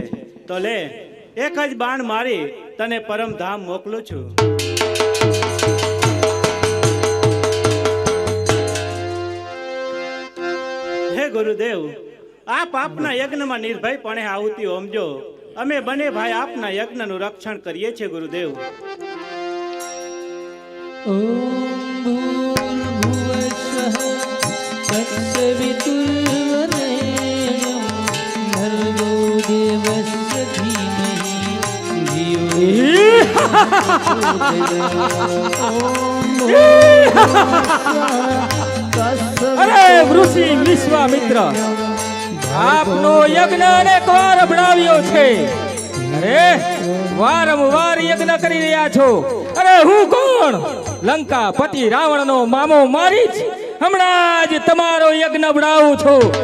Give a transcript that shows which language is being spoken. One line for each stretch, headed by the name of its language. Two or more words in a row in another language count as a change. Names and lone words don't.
Gujarati: તો લે, એક જ બાણ મારી તને પરમધામ મોકલું છું. હે ગુરુદેવ, આપ આપના યજ્ઞમાં નિર્ભયપણે આહુતિ હોમજો. અમે બંને ભાઈ આપના યજ્ઞનું રક્ષણ કરીએ છીએ ગુરુદેવ.
Sanskrit: ॐ भूर्भुवस्वः तत्सवितुर्वरेण्यं भर्गो देवस्य धीमहि धियो यो नः प्रचोदयात्।
Gujarati: અરે ઋષિ વિશ્વામિત્ર, આપનો યજ્ઞ અનેક વાર અભડાવ્યો છે. અરે વારંવાર યજ્ઞ કરી રહ્યા છો. અરે હું કોણ? લંકા પતિ રાવણનો મામો મારી જ હમણાં જ તમારો યજ્ઞ અભડાવું છું.